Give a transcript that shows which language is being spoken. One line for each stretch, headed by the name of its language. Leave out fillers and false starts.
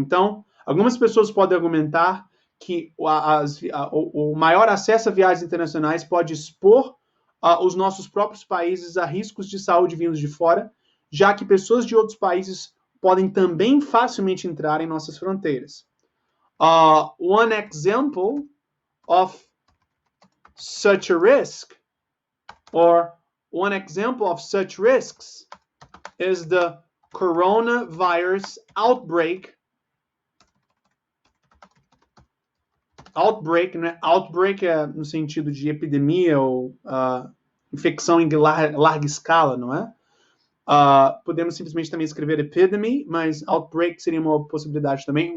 Portuguese: Então, algumas pessoas podem argumentar que o maior acesso a viagens internacionais pode expor os nossos próprios países a riscos de saúde vindos de fora, já que pessoas de outros países podem também facilmente entrar em nossas fronteiras.
English: One example of such a risk, or one example of such risks, is the coronavirus outbreak.
Portuguese: Né? Outbreak é no sentido de epidemia ou infecção em larga escala, não é? Podemos simplesmente também escrever epidemic, mas outbreak seria uma possibilidade também.